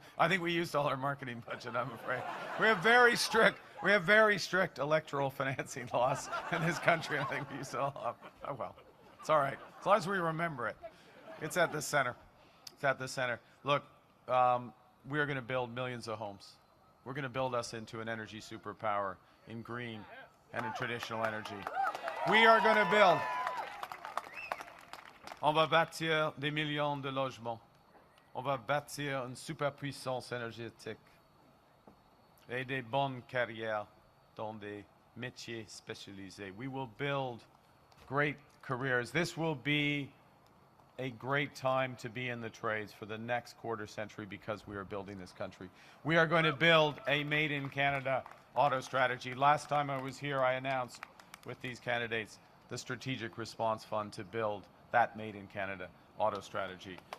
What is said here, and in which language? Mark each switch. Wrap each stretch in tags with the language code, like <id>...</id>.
<en>I think we used all our marketing budget, I'm afraid. We have very strict electoral financing laws in this country. I think we used it all up. Oh well. It's all right. As long as we remember it. It's at the center. Look, we are going to build millions of homes. We're going to build us into an energy superpower in green and in traditional energy. We are going to build.</en> <fr>On va bâtir des millions de logements. On va bâtir une superpuissance énergétique et des bonnes carrières dans des métiers spécialisés.</fr> <en>We will build great careers. This will be a great time to be in the trades for the next quarter century because we are building this country. We are going to build a Made in Canada auto strategy. Last time I was here, I announced with these candidates the Strategic Response Fund to build that Made in Canada auto strategy.</en>